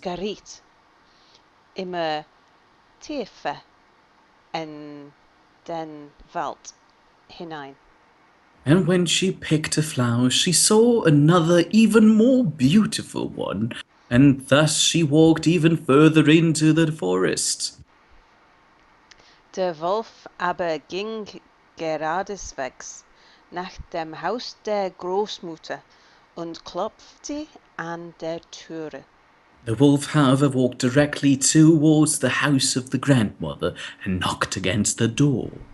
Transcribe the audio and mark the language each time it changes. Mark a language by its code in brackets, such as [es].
[de] Geriet immer tiefer in den Wald hinein. [en] And when she picked a flower, she saw another even more beautiful one, and thus she walked even further into the forest. [de] Der Wolf aber ging geradeswegs nach dem Haus der Großmutter und klopfte an der Türe. [en] The wolf, however, walked directly towards the house of the grandmother and knocked against the door.